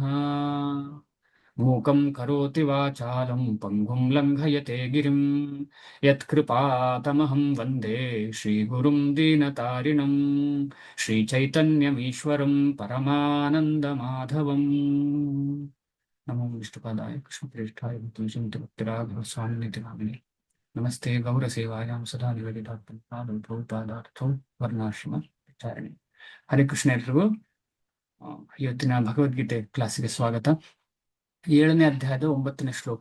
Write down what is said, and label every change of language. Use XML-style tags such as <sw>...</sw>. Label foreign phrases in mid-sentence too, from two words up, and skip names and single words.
<sa>ಮೂಕಂ ಕರೋತಿ ವಾಚಾಲಂ ಪಂಗುಂ ಲಂಘಯತೆ ಗಿರಿಂ ಯತ್ಕೃಪಾತಮಹಂ ವಂದೇ ಶ್ರೀಗುರುಂ ದೀನತಾರಿಣಂ ಶ್ರೀಚೈತನ್ಯಮೀಶ್ವರಂ ಪರಮಾನಂದಮಾಧವಂ. ನಮೋ ವಿಷ್ಣುಪಾದಾಯ ಕೃಷ್ಣಪ್ರೇಷ್ಠಾಯ ಭಕ್ತಿರಾಘವ ಸ್ವಾಮಿನಿತಿ ನಾಮಿನೇ. ನಮಸ್ತೆ ಗೌರಸೇವಾಯಾಂ ಸದಾ ನಿವೇದಿತಾರ್ಥೋ ವರ್ಣಾಶ್ರಮ ವಿಚಾರಣೆ. ಹರೇ ಕೃಷ್ಣ</sa> <kn>ಎಲ್ರಿಗೂ. ಇವತ್ತಿನ ಭಗವದ್ಗೀತೆ ಕ್ಲಾಸಿಗೆ ಸ್ವಾಗತ. 7ನೇ ಅಧ್ಯಾಯದ 9ನೇ ಶ್ಲೋಕ.</kn>